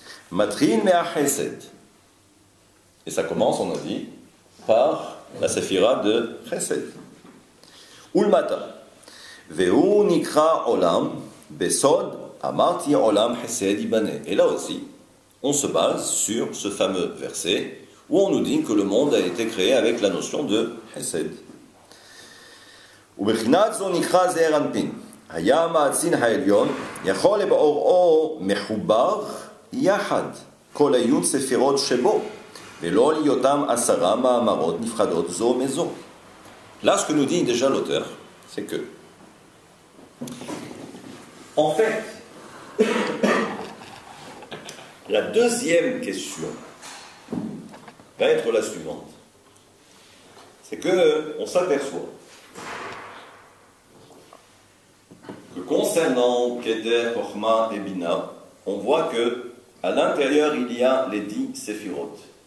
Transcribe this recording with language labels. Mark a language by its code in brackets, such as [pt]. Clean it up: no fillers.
[he] Matrin mea chesed. [fr] Et ça commence, on a dit, par la séphira de chesed. Ulmata. [he] Vehu nikra olam besod amarti olam chesed ibane. [fr] Et là aussi, on se base sur ce fameux verset où on nous dit que le monde a été créé avec la notion de chesed. [he] ובחינת זו נקרא זעיר אנפין. היה המאצין העליון יכול לבאורו מחובר יחד כל הי' ספירות שבו ולא להיותם 10 מאמרות נפרדות זו מזו. [fr] Là, ce que nous dit déjà l'auteur, c'est que en fait, la deuxième question va être la suivante. C'est que on s'aperçoit que concernant Keter, Chochma et Bina, on voit que à l'intérieur il y a les 10 séphirotes.